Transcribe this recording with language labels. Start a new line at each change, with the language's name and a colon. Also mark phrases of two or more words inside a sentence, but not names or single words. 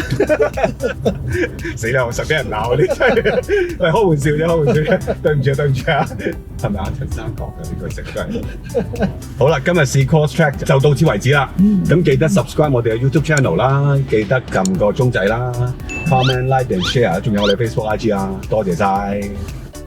Cantonese: 死啦！我實俾人鬧你真係，喂開玩笑啫，開玩笑啫，對唔住對唔住啊，係咪啊？陳生講嘅呢句成句。好啦，今日試 Cross Track 就到此為止啦。咁記得 subscribe 我哋嘅 YouTube channel 啦，記得撳個鐘仔啦 ，
English: comment like and share，
Cantonese: 仲有我哋 Facebook IG 啊，多謝晒。